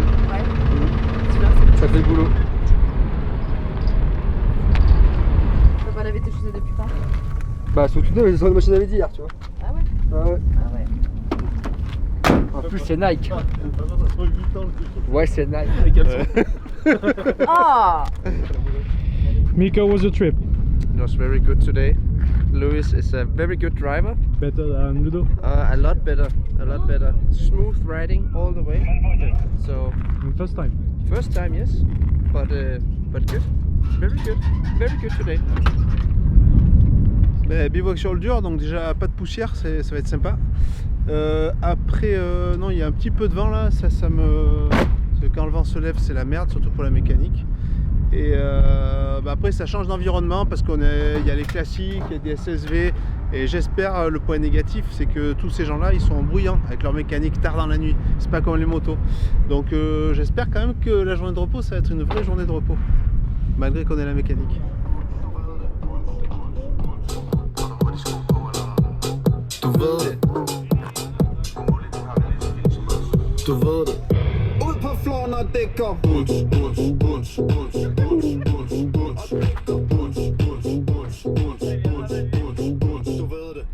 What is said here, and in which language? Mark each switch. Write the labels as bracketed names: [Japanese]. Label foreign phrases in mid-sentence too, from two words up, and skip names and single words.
[French] Ouais. C'est bien, Ça fait le boulot. t'as pas lavé tes chaussettes depuis quand? Bah surtout sur la machine à laver d'hier, tu vois. Ah ouais? Ah ouais. Ah ouais. En plus c'est Nike. Ouais c'est Nike. Oh! [English] Miko, was the trip? It was very good today. Louis is a very good driver. Better than Ludo? A lot better. a lot better. Smooth riding all the way. So First time. first time, yes, but good, very good today. [French] Mais bivouac sur le dur, donc déjà pas de poussière, ça va être sympa. Après, non, il y a un petit peu de vent là, ça me... Parce que quand le vent se lève, c'est la merde, surtout pour la mécanique. Et après, ça change d'environnement parce qu'il y a les classiques, il y a des SSV. Et j'espère, le point négatif, c'est que tous ces gens-là, ils sont bruyants avec leur mécanique tard dans la nuit. C'est pas comme les motos. Donc j'espère quand même que la journée de repos, ça va être une vraie journée de repos, malgré qu'on ait la mécanique. [Danish] Du ved det. Ud på floor, når det går bunch, bunch, bunch, bunch, bunch, bunch, bunch, bunch, bunch, bunch, bunch, bunch, du ved det.